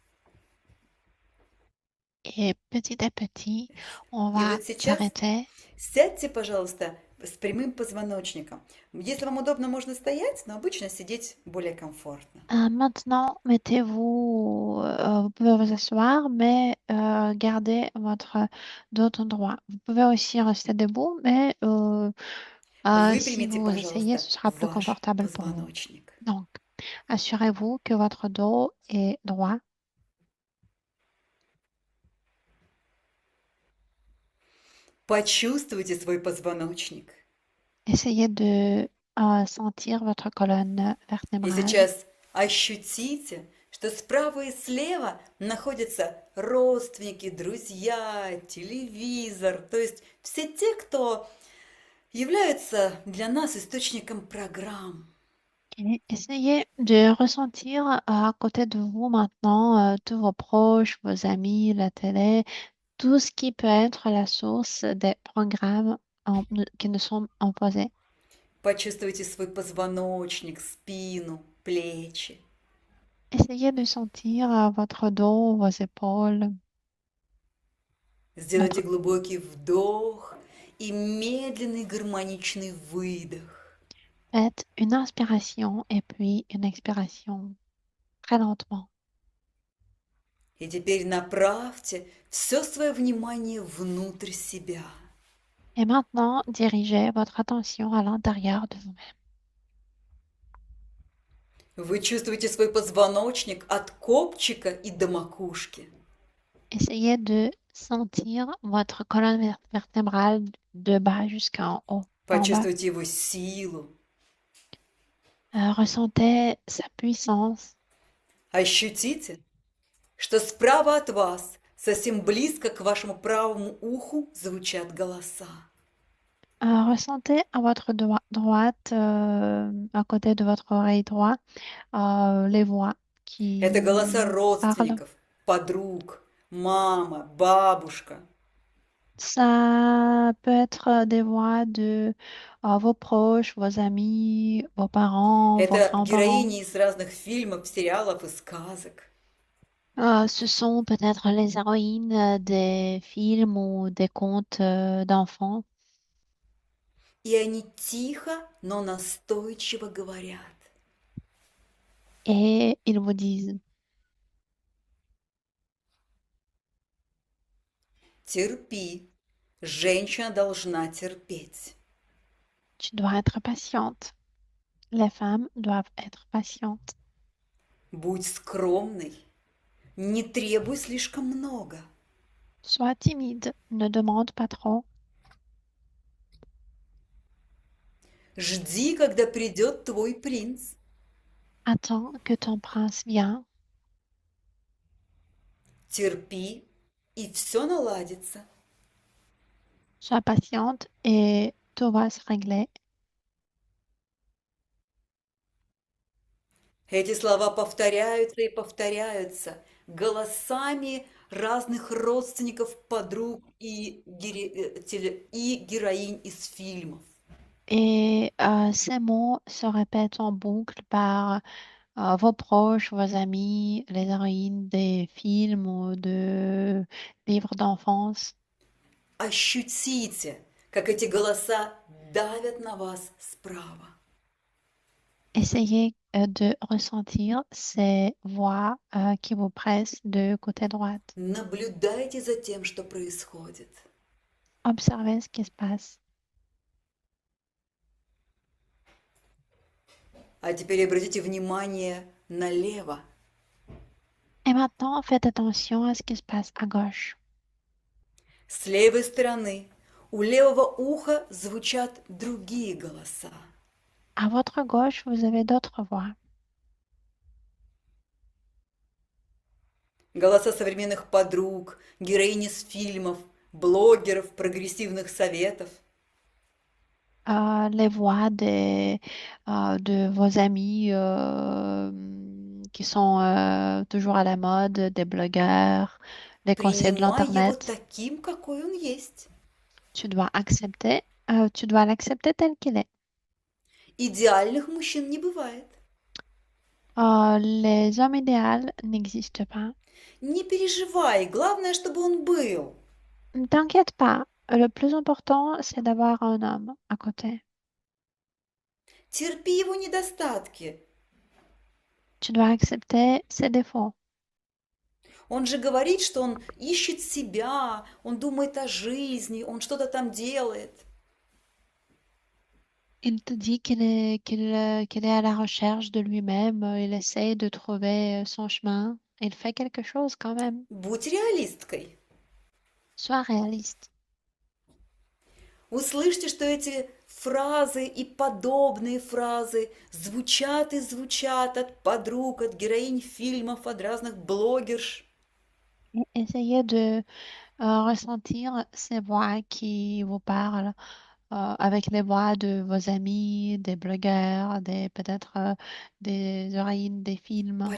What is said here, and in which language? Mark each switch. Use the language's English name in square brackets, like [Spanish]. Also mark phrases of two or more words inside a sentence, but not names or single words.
[French] Et petit à petit, on [Russian] И [French] va [Russian] вот сейчас [French] s'arrêter. [Russian] сядьте, пожалуйста, с прямым позвоночником. Если вам удобно, можно стоять, но обычно сидеть более комфортно. [French] Maintenant, mettez-vous, vous pouvez vous asseoir, mais gardez votre dos droit. Vous pouvez aussi rester debout, mais Si [Russian] Выпрямите, [French] vous essayez, [Russian] пожалуйста, [French] ce sera plus [Russian] ваш [French] confortable pour vous. [Russian] позвоночник. [French] Donc, assurez-vous que votre dos est droit. [Russian] Почувствуйте свой позвоночник. [French] Essayez de sentir votre colonne [Russian] И [French] vertébrale. [Russian] сейчас ощутите, что справа и слева находятся родственники, друзья, телевизор, то есть все те, кто являются для нас источником программ. [French] Et essayez de ressentir à côté de vous maintenant tous vos proches, vos amis, la télé, tout ce qui peut être la source des programmes qui nous sont imposés. [Russian] Почувствуйте свой позвоночник, спину, плечи. [French] Essayez de sentir votre dos, vos épaules, [Russian] Сделайте [French] votre... [Russian] глубокий вдох и медленный гармоничный выдох. [French] Faites une inspiration et puis une expiration très lentement. [Russian] И теперь направьте все свое внимание внутрь себя. [French] Et maintenant, dirigez votre attention à l'intérieur de vous-même. [Russian] Вы чувствуете свой позвоночник от копчика и до макушки. [French] Essayez de sentir votre colonne vertébrale de bas jusqu'en haut, en bas. [Russian] Почувствуйте его силу. [French] Ressentez sa puissance. [Russian] Ощутите, что справа от вас, совсем близко к вашему правому уху, звучат голоса. [French] Ressentez à votre droite, à côté de votre oreille droite, les voix [Russian] Это голоса [French] qui parlent. [Russian] родственников, подруг, мама, бабушка. [French] Ça peut être des voix de vos proches, vos amis, vos parents, vos [Russian] Это [French] grands-parents. [Russian] героини из разных фильмов, сериалов и сказок. [French] Ce sont peut-être les héroïnes des films ou des contes d'enfants. [Russian] И они тихо, но настойчиво говорят. [French] Et ils vous disent, [Russian] Терпи, женщина должна терпеть. [French] tu dois être patiente. Les femmes doivent être patientes. [Russian] Будь скромной, не требуй слишком много. [French] Sois timide, ne demande pas trop. [Russian] Жди, когда придет твой принц. [French] Attends que ton prince vienne. [Russian] Терпи, и все наладится. [French] Sois patiente et tout va se régler. [Russian] Эти слова повторяются и повторяются голосами разных родственников, подруг и героинь из фильмов. [French] Et ces mots se répètent en boucle par vos proches, vos amis, les héroïnes des films ou de livres d'enfance. [Russian] Ощутите, как эти голоса давят на вас справа. [French] Essayez de ressentir ces voix qui vous pressent de côté droite. [Russian] Наблюдайте за тем, что происходит. [French] Observez ce qui se passe. [Russian] А теперь обратите внимание налево. [French] Et maintenant, faites attention à ce qui se passe à gauche. [Russian] С левой стороны у левого уха звучат другие голоса. [French] À votre gauche, vous avez d'autres voix. [Russian] Голоса современных подруг, героини из фильмов, блогеров, прогрессивных советов. [French] Les voix de vos amis qui sont toujours à la mode, des blogueurs, des conseils de [Russian] Принимай его [French] l'Internet. [Russian] таким, какой он есть. [French] Tu dois l'accepter tel qu'il est. [Russian] Идеальных мужчин не бывает. [French] Les hommes idéaux n'existent pas. [Russian] Не переживай, главное, чтобы он был. [French] Ne t'inquiète pas, le plus important, c'est d'avoir un homme à côté. [Russian] Терпи его недостатки. [French] Tu dois accepter ses défauts. [Russian] Он же говорит, что он ищет себя, он думает о жизни, он что-то там делает. [French] Il te dit qu'il est à la recherche de lui-même, il essaie de trouver son chemin. Il fait quelque chose quand même. [Russian] Будь реалисткой. [French] Sois réaliste. [Russian] Услышьте, что эти фразы и подобные фразы звучат и звучат от подруг, от героинь фильмов, от разных блогерш. [French] Et essayez de ressentir ces voix qui vous parlent avec les voix de vos amis, des blogueurs, peut-être des héroïnes des films.